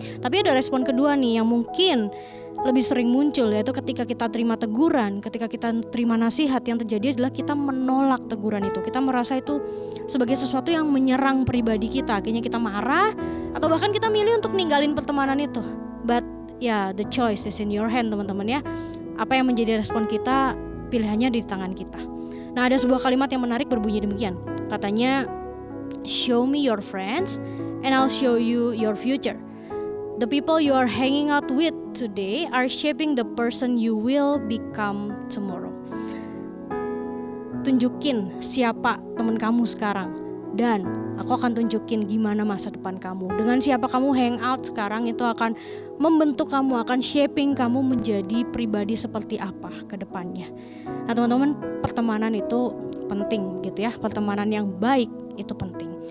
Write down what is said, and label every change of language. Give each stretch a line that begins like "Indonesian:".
Indonesian: Tapi ada respon kedua nih yang mungkin lebih sering muncul, yaitu ketika kita terima teguran, ketika kita terima nasihat, yang terjadi adalah kita menolak teguran itu. Kita merasa itu sebagai sesuatu yang menyerang pribadi kita. Akhirnya kita marah atau bahkan kita milih untuk ninggalin pertemanan itu.
English: But the choice is in your hand
Indonesian: teman-teman ya. Apa yang menjadi respon kita, pilihannya di tangan kita. Nah, ada sebuah kalimat yang menarik berbunyi demikian.
English: Katanya, show me your friends and I'll show you your future. The people you are hanging out with today are shaping the person you will become tomorrow.
Indonesian: Tunjukin siapa teman kamu sekarang, dan aku akan tunjukin gimana masa depan kamu. Dengan siapa kamu hang out sekarang itu akan membentuk kamu, akan shaping kamu menjadi pribadi seperti apa ke depannya. Nah teman-teman, pertemanan itu penting gitu ya. Pertemanan yang baik itu penting.